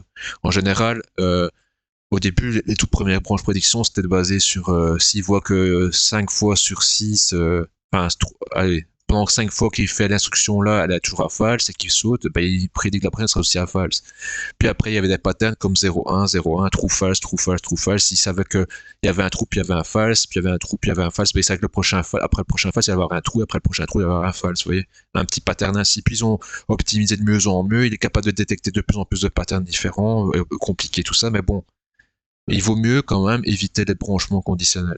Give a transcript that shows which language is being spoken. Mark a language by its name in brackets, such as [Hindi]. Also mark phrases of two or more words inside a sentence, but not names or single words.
[French] En général, au début, les toutes premières branches prédictions, c'était basé sur s'il voit que 5 fois sur 6, allez, pendant 5 fois qu'il fait l'instruction là, elle est toujours à false et qu'il saute, ben, il prédit que la prochaine sera aussi à false. Puis après, il y avait des patterns comme 0-1, 0-1, [English] true false, true false, true false. [French] Il savait qu'il y avait un trou, puis il y avait un false, puis il y avait un trou, puis il y avait un false. Ben, il savait que après le prochain false, il y avait un trou, et après le prochain trou, il y avait un false. Vous voyez, un petit pattern ainsi. Puis ils ont optimisé de mieux en mieux. Il est capable de détecter de plus en plus de patterns différents, compliqués, tout ça. Mais bon, il vaut mieux quand même éviter les branchements conditionnels.